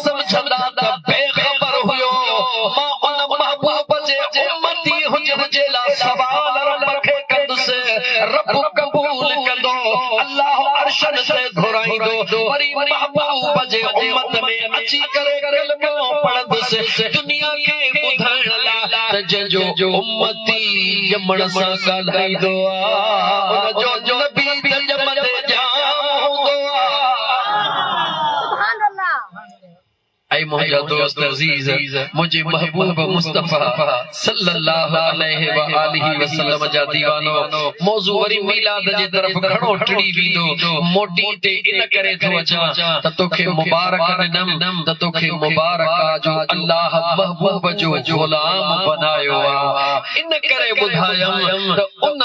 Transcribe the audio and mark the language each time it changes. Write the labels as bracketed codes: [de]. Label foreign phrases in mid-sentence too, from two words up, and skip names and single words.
[sd] समझंदा त बेखबर हुयो मां उन महबूब जे उम्मती हुजण जे लाइ सवाल रब खे कंदुसि रब कबूल कंदो अल्लाह अर्शन से घुराईंदो वरी महबूब जे उम्मत में अची करे कलमो पढ़ंदुसि दुनिया खे ॿुधाइण लाइ त जो उम्मती ॼमण सां ॻाल्हाईंदो आहे उन जो नबी त ॼमंदे जाम हूंदो आहे ऐ मुझा दोस्त अजीज मुझे महबूब मुस्तफा [ar] صلى الله عليه وآله وسلم [sd] जा दीवानो मौजू वरी मिलाद जे तरफ घणो टिड़ी वींदो मोटी ते इन करे थो अचा त तोखे मुबारक ॾिनम त तोखे मुबारक जो अल्लाह महबूब जो गुलाम बनायो आ इन करे ॿुधायम त उन